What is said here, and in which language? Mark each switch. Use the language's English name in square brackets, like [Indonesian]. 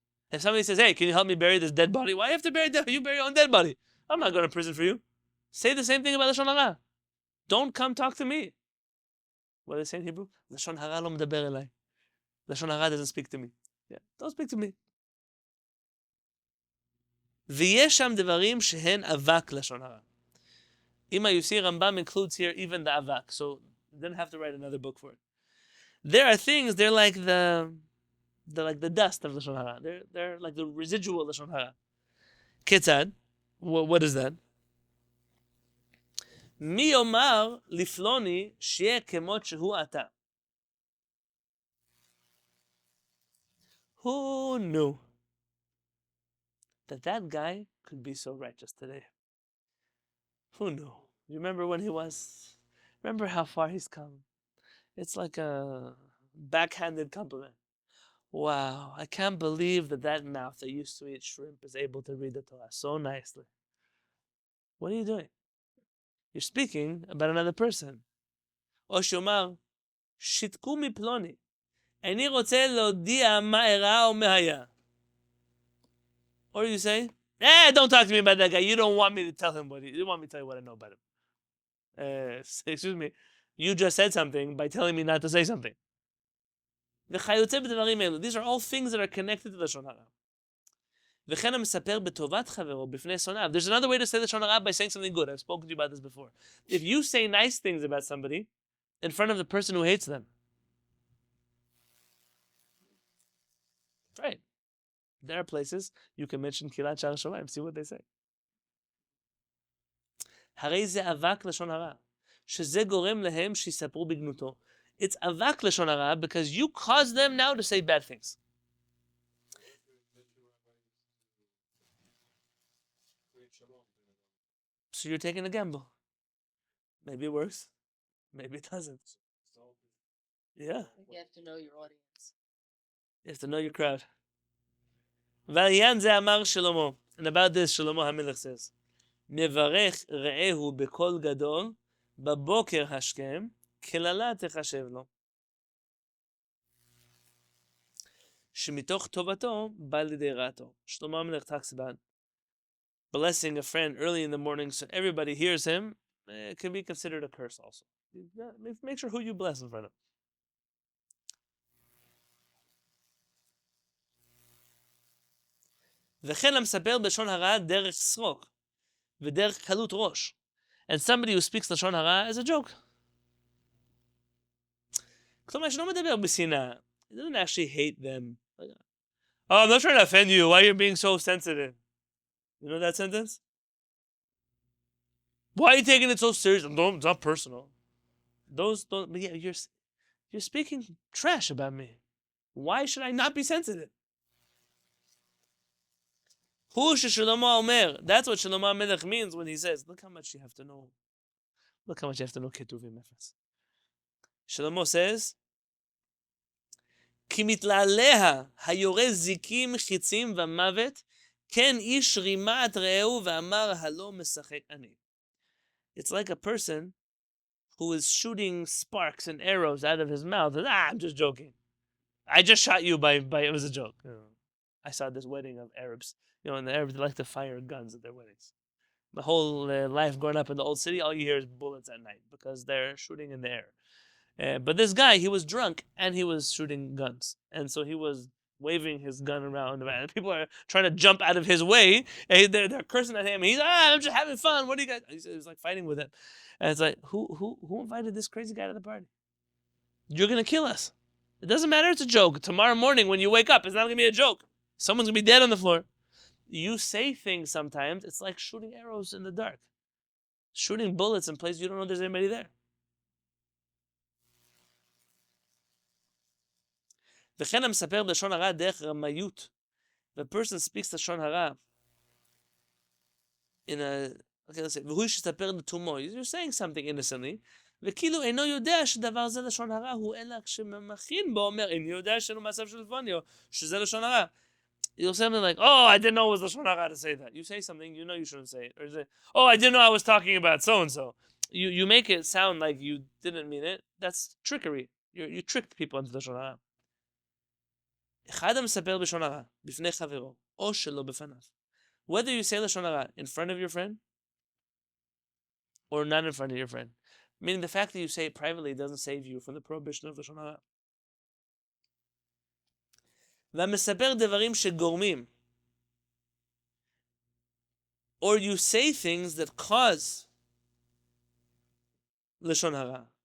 [English] If somebody says, hey, can you help me bury this dead body? Why do you have to bury dead? You bury your own dead body. I'm not going to prison for you. Say the same thing about Lashon Hara. Don't come talk to me. What do they say in Hebrew? [Hebrew] Lashon hara lo medaber elai. [English] Lashon hara doesn't speak to me. Yeah, don't speak to me. [Hebrew] ויש שם דברים שהן אבק לשון הרע. [English] Ima, you see, Rambam includes here even the avak, so you didn't have to write another book for it. There are things, they're like the dust of lashon hara. They're like the residual lashon hara. Ketzad, what is that? [Hebrew] מי יאמר לפלוני שיהיה כמות שהוא אתה. [English] Who knew that guy could be so righteous today? Who knew? You remember when he was? Remember how far he's come? It's like a backhanded compliment. Wow, I can't believe that mouth that used to eat shrimp is able to read the Torah so nicely. What are you doing? You're speaking about another person. [Hebrew] או שיאמר, שיתקו מפלוני. איני רוצה להודיע מה אירע או מה היה. [English] Or you say, don't talk to me about that guy. You don't want me to tell him you don't want me to tell you what I know about him. Excuse me. You just said something by telling me not to say something. [Hebrew] וכיוצא בדברים אלו. [English] These are all things that are connected to the לשון הרע. [Hebrew] וכן המספר בטובת חברו בפני שונאיו. [English] There's another way to say לשון הרע by saying something good. I've spoken to you about this before. If you say nice things about somebody in front of the person who hates them, right? There are places you can mention Kehillat Shaar HaShamayim, see what they say. [Hebrew] הרי זה אבק לשון הרע, שזה גורם להם שיספרו בגנותו. [English] It's אבק לשון הרע because you cause them now to say bad things. So you're taking a gamble. Maybe it works. Maybe it doesn't. Yeah. You have to know your audience. You have to know your crowd. [Hebrew] ועניין זה אמר שלמה. [English] And about this, [Hebrew] שלמה המלך [English] says, [Hebrew] מברך רעהו בקול גדול, בבוקר השכם, קללה תחשב לו. שמתוך טובתו בא לידי רעתו. [English] שלמה המלך talks about blessing a friend early in the morning so everybody hears him. It can be considered a curse also. Make sure who you bless in front of. [Hebrew] וכן המספר בלשון הרע דרך שרוק ודרך קלות ראש. [English] And somebody who speaks לשון הרע is a joke. [Hebrew] כלומר, שלא מדבר בשנאה. [English] He doesn't actually hate them. Oh, I'm not trying to offend you. Why are you being so sensitive? You know that sentence? Why are you taking it so serious? It's not personal. Those don't. Yeah, you're speaking trash about me. Why should I not be sensitive? That's what Shlomo HaMelech means when he says, look how much you have to know. Look how much you have to know Ketuvim Efes. Shlomo says, [Hebrew] כי מתלעליה היורה זיקים חיצים ומוות, כן איש רימה את רעהו ואמר הלא משחק אני. [English] It's like a person who is shooting sparks and arrows out of his mouth. And, I'm just joking. I just shot you by it was a joke. I saw this wedding of Arabs. And the Arabs like to fire guns at their weddings. My whole life growing up in the old city, all you hear is bullets at night because they're shooting in the air. But this guy, he was drunk and he was shooting guns. And so he was waving his gun around. And people are trying to jump out of his way. And they're cursing at him. He's, I'm just having fun. What do you guys? He was like fighting with them. And it's like, who invited this crazy guy to the party? You're going to kill us. It doesn't matter. It's a joke. Tomorrow morning when you wake up, it's not going to be a joke. Someone's going to be dead on the floor. You say things sometimes, it's like shooting arrows in the dark. Shooting bullets in places you don't know there's anybody there. [Hebrew] וכן המספר בלשון הרע דרך רמאיות. [English] The person speaks לשון הרע in a... Okay, let's say, [Hebrew] והוא שספר לתומו. [English] You're saying something innocently. [Hebrew] וכאילו אינו יודע שדבר זה לשון הרע הוא אלא כשממכין בו אומר איני יודע שאינו מעשיו של לפוניו שזה לשון הרע. [English] You'll say something like, oh, I didn't know it was Lashon Hara to say that. You say something, you know you shouldn't say it. Or you say, oh, I didn't know I was talking about so-and-so. You make it sound like you didn't mean it. That's trickery. You tricked people into Lashon Hara. [Hebrew] אחד המספר בלשון הרע, בפני חברו, או שלא בפניו. [English] Whether you say Lashon Hara in front of your friend, or not in front of your friend. Meaning the fact that you say it privately doesn't save you from the prohibition of Lashon Hara. [Hebrew] והמספר דברים שגורמים, [English] or you say things that cause לשון הרע.